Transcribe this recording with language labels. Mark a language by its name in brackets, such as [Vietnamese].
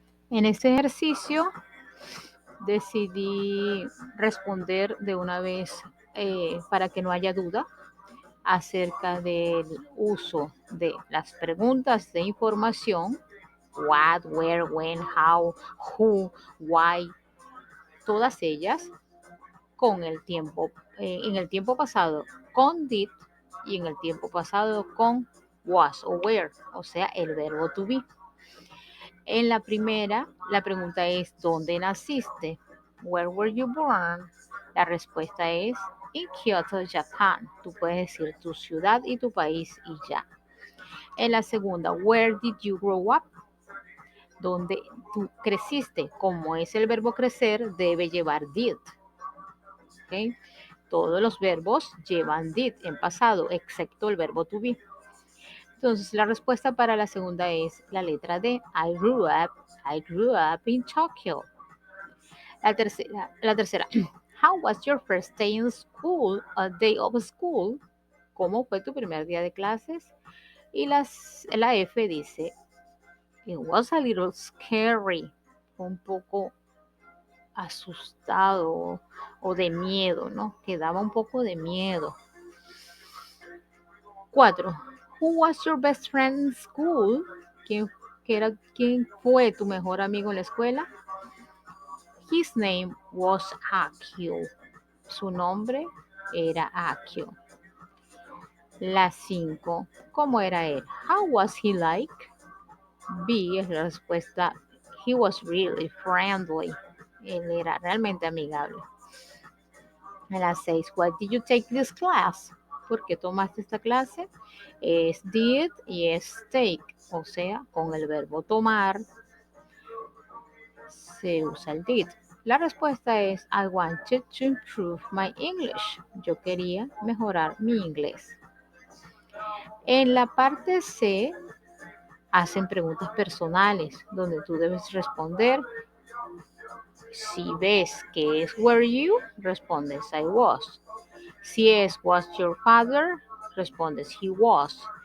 [Spanish] En este ejercicio decidí responder de una vez para que no haya duda acerca del uso de las preguntas de información, [English] what, where, when, how, who, why, [Spanish] todas ellas con el tiempo, en el tiempo pasado con did y en el tiempo pasado con was o were, o sea, el verbo to be. En la primera, la pregunta es, ¿dónde naciste? [English] Where were you born? [Spanish] La respuesta es, [English] in Kyoto, Japan. [Spanish] Tú puedes decir tu ciudad y tu país y ya. En la segunda, [English] where did you grow up? [Spanish] ¿Dónde tú creciste? Como es el verbo crecer, debe llevar did. ¿Okay? Todos los verbos llevan did en pasado, excepto el verbo to be. Entonces, la respuesta para la segunda es la letra D. [English] I grew up in Tokyo. [Spanish] La tercera. [English] How was your first day in school? A day of school. [Spanish] ¿Cómo fue tu primer día de clases? Y la F dice, [English] it was a little scary. [Spanish] Un poco asustado o de miedo, ¿no? Que daba un poco de miedo. 4. [English] Who was your best friend in school? [Spanish] ¿Quién fue tu mejor amigo en la escuela? [English] His name was Akio. [Spanish] Su nombre era Akio. La 5. ¿Cómo era él? [English] How was he like? [Spanish] B es la respuesta. [English] He was really friendly. [Spanish] Él era realmente amigable. La 6. [English] Why did you take this class? [Spanish] ¿Por qué tomaste esta clase? Es did y es take. O sea, con el verbo tomar se usa el did. La respuesta es [English] I wanted to improve my English. [Spanish] Yo quería mejorar mi inglés. En la parte C hacen preguntas personales donde tú debes responder. Si ves que es were you, respondes [English] I was. [Spanish] Si es was your father, respondes [English] he was.